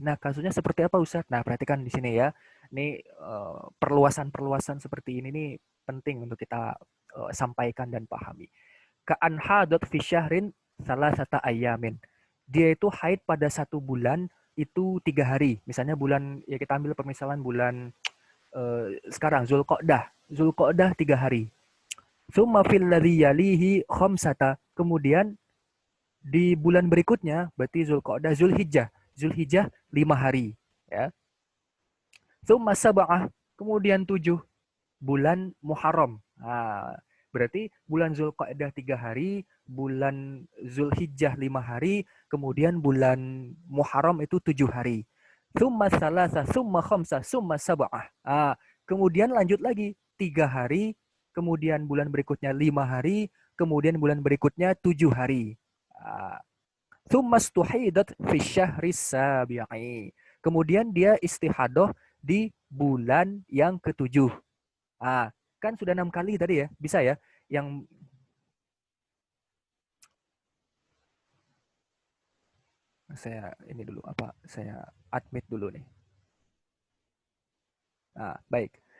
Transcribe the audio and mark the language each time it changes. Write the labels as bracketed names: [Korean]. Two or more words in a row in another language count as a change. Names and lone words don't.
[Indonesian] Nah, kasusnya seperti apa, Ustadz? Nah, perhatikan di sini ya. Ini perluasan-perluasan seperti ini nih penting untuk kita sampaikan dan pahami. [Arabic] كأن حاضت في شهر ثلاثة أيام. [Indonesian] Dia itu haid pada satu bulan itu 3 hari. Misalnya bulan, ya kita ambil permisalan bulan sekarang Zulqa'dah. Zulqa'dah 3 hari. [Arabic] ثم في الذي يليه خمسة. [Indonesian] Kemudian di bulan berikutnya berarti Zulqa'dah, Zulhijjah. Zulhijjah 5 hari, ya. [Arabic] ثم سبعة, [Indonesian] kemudian 7 bulan Muharram. Nah, berarti bulan Zulqa'dah 3 hari, bulan Zulhijjah 5 hari, kemudian bulan Muharram itu 7 hari. [Arabic] ثم ثلاثة، ثم خمسة، ثم سبعة. [Indonesian] Kemudian lanjut lagi 3 hari, kemudian bulan berikutnya 5 hari, kemudian bulan berikutnya 7 hari. [Arabic] ثم استحيضت في الشهر السابع. [Indonesian] Kemudian dia istihadoh di bulan yang ketujuh. Kan sudah 6 kali tadi ya, bisa ya? Yang saya ini dulu apa? Saya admit dulu nih. Baik.